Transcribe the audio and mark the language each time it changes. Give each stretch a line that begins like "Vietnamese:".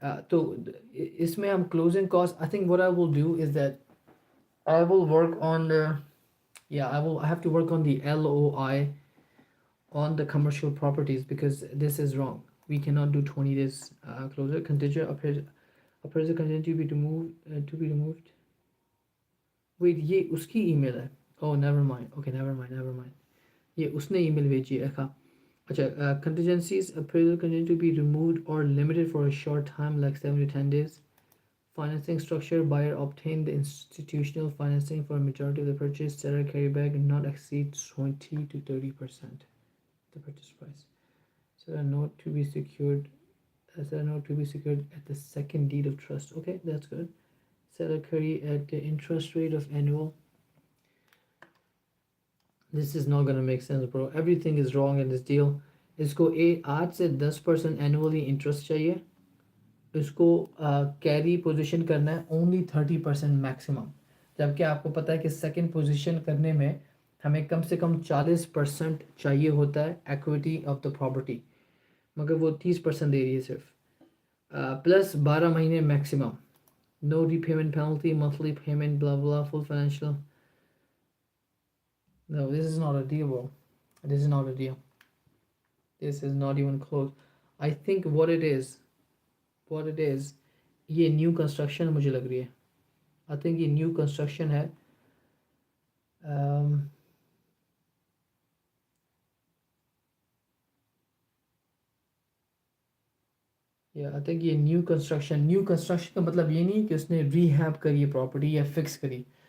English: So
Hindi: इसमें हम
English: closing cost. I think what I will do is that I will work on the, I have to work on the LOI on the commercial properties because this is wrong. We cannot do 20 days closure. Contingent appraisal contingent to be removed.
Hindi: Wait, ये उसकी email है.
English: Oh, never mind. Okay, never mind.
Hindi: ये उसने email भेजी है अच्छा.
English: Contingencies appraisal contingent to be removed or limited for a short time like 7 to 10 days. Financing structure, buyer obtained the institutional financing for a majority of the purchase. Seller carryback not exceed 20 to 30% the purchase price. Seller note to be secured. Seller note to be secured at the second deed of trust. Okay, that's good. Seller carry at the interest rate of annual. This is not gonna make sense, bro. Everything is wrong in this deal.
Hindi: इसको 8 से 10% annually interest चाहिए. इसको carry position करना है only 30% maximum, जबकि आपको पता है कि सेकंड पोजीशन करने में हमें कम से कम 40% चाहिए होता है एक्विटी ऑफ द प्रॉपर्टी, मगर वो 30% दे रही है सिर्फ. प्लस 12 महीने maximum, no repayment penalty, monthly payment, blah blah, full financial.
English: No, this is not a deal, bro. This is not a deal. This is not even close. I think what it is,
Hindi: ये new construction मुझे लग रही है. I think ये new construction है. um, या I think ये new construction का मतलब ये नहीं कि उसने रीहैब करी है प्रॉपर्टी या फिक्स करी.